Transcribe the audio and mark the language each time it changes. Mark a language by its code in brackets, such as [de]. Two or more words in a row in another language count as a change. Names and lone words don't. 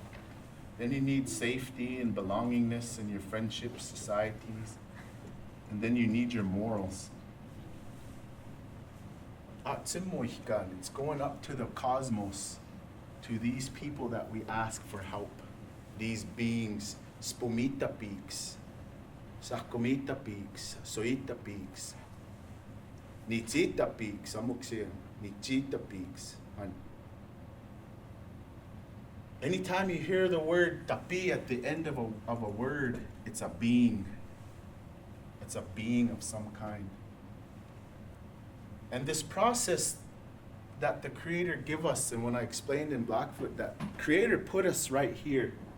[en] Then you need safety and belongingness in your friendships, societies. And then you need your morals. At Simoihkan, it's going up to the cosmos, to these people that we ask for help. These beings, Spumita peaks, Sakomita peaks, Soita peaks, Nichita peaks, Amuksia, Nichita peaks. Anytime you hear the word tapi at the end of a word, it's a being. It's a being of some kind. And this process that the Creator give us, and when I explained in Blackfoot, that Creator put us right here.